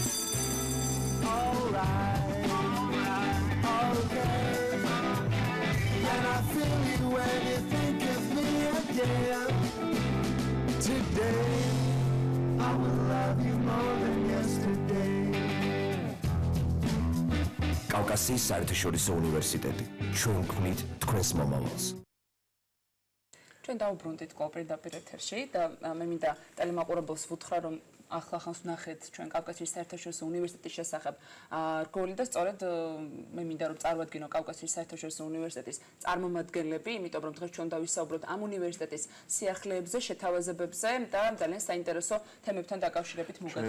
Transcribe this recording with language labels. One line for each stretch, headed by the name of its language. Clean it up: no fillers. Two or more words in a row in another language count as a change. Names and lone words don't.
English: Alright, okay. And I feel you when you think of me again. Today I will love you more than yesterday.
Georgian: კავკასიის საერთაშორისო უნივერსიტეტი. ჩვენ გვქმნით თქვენს მომავალს. ჩვენ დავუბრუნდით კოოპერატივ ეთერში და მე მინდა ტელემაყურებელს ვუთხრა რომ ახლა ხანს ვნახეთ ჩვენ კავკასიის საერთაშორისო უნივერსიტეტის შესახებ რგოლი და სწორედ მე მინდა რომ წარვადგინო კავკასიის საერთაშორისო უნივერსიტეტის წარმომადგენლები, იმიტომ რომ დღეს ჩვენ დავისაუბროთ ამ უნივერსიტეტის სიახლეებზე, შეთავაზებებზე და ძალიან საინტერესო თემებთან დაკავშირებით მოგეთ.